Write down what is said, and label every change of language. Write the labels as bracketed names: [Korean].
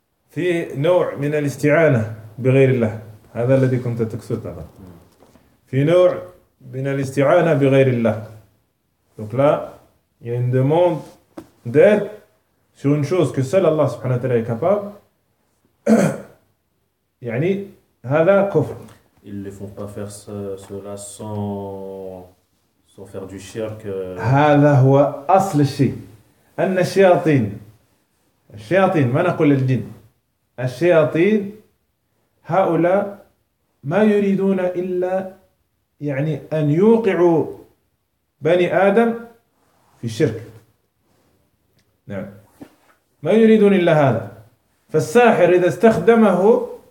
[Arabic] في نوع من الاستعانة بغير الله، هذا الذي كنت تقصد هذا. في نوع من الاستعانة بغير الله. [French] Donc là, il y a une demande d'aide sur une chose que seul Allah سبحانه وتعالى est capable. [Arabic] يعني هذا كفر. [French] Ils ne font pas faire cela sans faire du shirk. [Arabic] هذا هو أصل الشيء. أن الشياطين الشياطين ما نقول الجن الشياطين هؤلاء ما يريدون إلا يعني أن يوقعوا بني آدم في الشرك نعم ما يريدون إلا هذا فالساحر إذا استخدمه